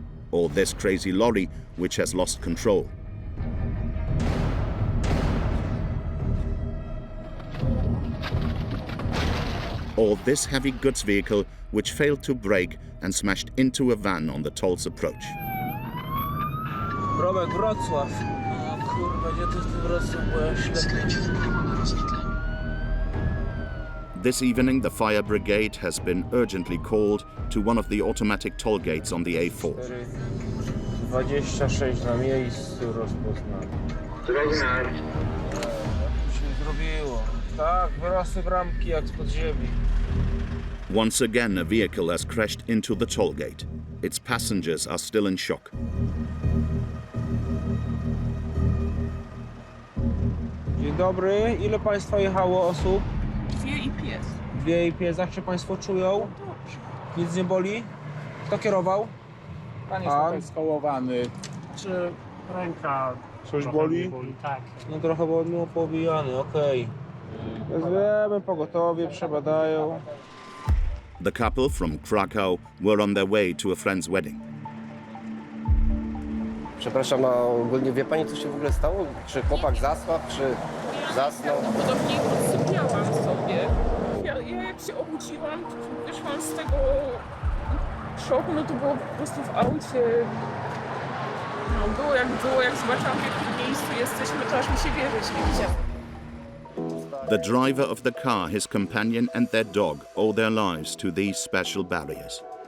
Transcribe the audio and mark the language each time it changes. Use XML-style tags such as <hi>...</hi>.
<en>Or this crazy lorry, which has lost control. Or this heavy goods vehicle, which failed to brake and smashed into a van on the toll's approach.</en> <pl>Robek, Wrocław. O kurwa, gdzie to jest ten Wrocław, bo ja ślepy.</pl> <en>This evening, the fire brigade has been urgently called to one of the automatic toll gates on the A4.</en> <pl>26 na miejscu rozpoznane. Się zrobiło. Tak, wyrosły bramki jak spod ziemi.</pl> <en>Once again, a vehicle has crashed into the toll gate. Its passengers are still in shock.</en> <pl>Dzień dobry, ile państwa jechało osób? 2 i pies. 2 i pies, jak się państwo czują? Dobrze. Nic nie boli? Kto kierował? Pan jest trochę skołowany. Czy ręka Coś trochę boli? mnie boli? Tak. No trochę było powijany, okej. Wezwiemy pogotowie, przebadają.</pl> <en>The couple from Krakow were on their way to a friend's wedding.</en> <pl>Przepraszam, a ogólnie wie pani, co się w ogóle stało? Czy chłopak zasłabł, czy zasnął? Podobnie podsypiałam sobie. Ja jak się obudziłam, to wyszłam z tego szoku, no to było po prostu w aucie. No było, jak zobaczyłam, w jakim miejscu jesteśmy, to aż mi się wierzyć nie chciało.</pl> <en>The driver of the car, his companion and their dog owe their lives to these special barriers.</en>